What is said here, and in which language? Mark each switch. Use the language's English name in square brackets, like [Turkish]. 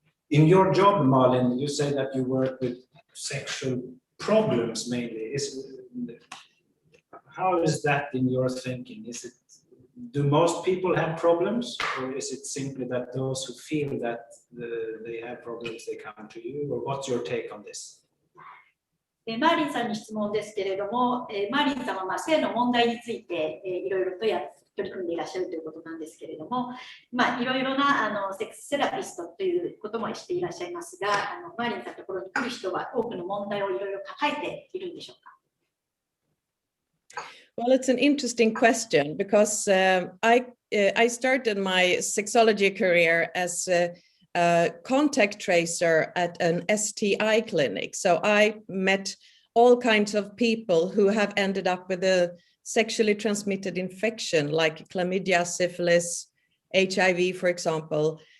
[English] In your job, Marlin, you say that you work with sexual problems mainly. How is that in your thinking? Do most people have problems, or is it simply that those who feel that they have problems, they come to you? Or what's your take on this? [Japanese] マーリンさんに質問ですけれども、マーリンさんは性の問題についていろいろとやっ取り組んでいらっしゃるということなんですけれども、いろいろなセックスセラピストということもしていらっしゃいますが、マーリンさんのところに来る人は多くの問題をいろいろ抱えているんでしょうか。 [English] Well, it's an interesting question because I started my sexology career as a contact tracer at an STI clinic. So I met all kinds of people who have ended up with a sexually transmitted infection like chlamydia, syphilis, HIV, for example.